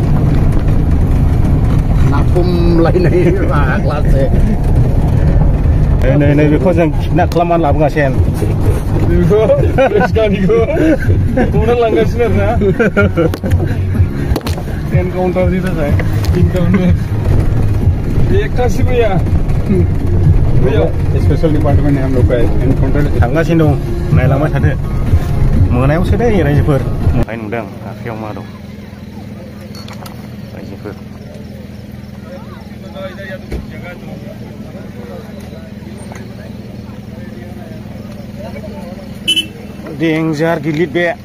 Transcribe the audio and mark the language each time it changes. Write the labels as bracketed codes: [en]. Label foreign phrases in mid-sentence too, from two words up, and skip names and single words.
[brx] नाखुमलायनाय रागालासो नै बेखौ जों किडनाप खालामनानै लाबोगासिनो बेखौ गानिखौ हमना लांगासिनो आरोना एनकाउन्टारनि थाखाय एकटासो भैया [hi] स्पेशल डिपार्टमेंट है हम लोग का एनकाउंटर [brx] थांगासिनो दं नायलांबाय थादो मोनायावसो दै रायजोफोर ओमफ्राय नुदों आखायाव मा दं रायजोफोर देंजार गिलिर बे